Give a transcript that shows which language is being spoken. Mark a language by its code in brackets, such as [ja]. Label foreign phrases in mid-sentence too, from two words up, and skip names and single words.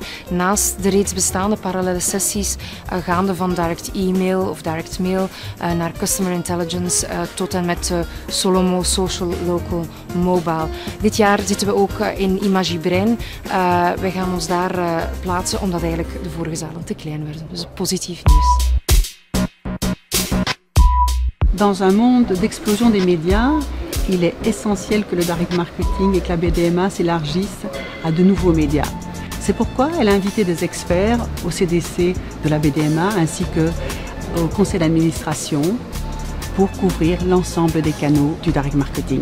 [nl] Naast de reeds bestaande parallele sessies, gaande van [en] direct e-mail [nl] of [en] direct mail [nl] naar [en] customer intelligence [nl] tot en met Solomo Social Local Mobile. Dit jaar zitten we ook in Imagibrein. Wij gaan ons daar plaatsen omdat eigenlijk de vorige zalen te klein werden. Dus positief nieuws. [fr] Dans un monde d'explosion des médias, il est essentiel que le [en] direct marketing [fr] et que la BDMA s'élargissent à de nouveaux médias. C'est pourquoi elle a invité des experts au CDC de la BDMA ainsi qu'au conseil d'administration pour couvrir l'ensemble des canaux du [en] direct marketing.